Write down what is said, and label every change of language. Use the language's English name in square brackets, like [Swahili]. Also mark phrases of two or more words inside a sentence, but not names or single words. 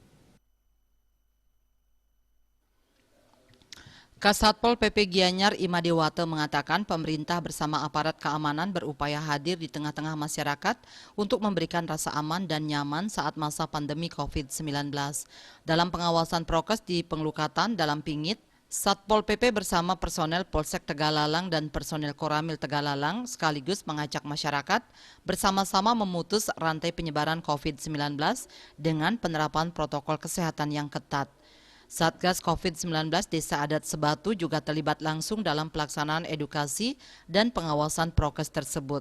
[Indonesian] Kasatpol PP Gianyar Imadewate mengatakan pemerintah bersama aparat keamanan berupaya hadir di tengah-tengah masyarakat untuk memberikan rasa aman dan nyaman saat masa pandemi COVID-19. Dalam pengawasan prokes di pengelukatan dalam Pingit, Satpol PP bersama personel Polsek Tegalalang dan personel Koramil Tegalalang sekaligus mengajak masyarakat bersama-sama memutus rantai penyebaran COVID-19 dengan penerapan protokol kesehatan yang ketat. Satgas COVID-19 Desa Adat Sebatu juga terlibat langsung dalam pelaksanaan edukasi dan pengawasan prokes tersebut.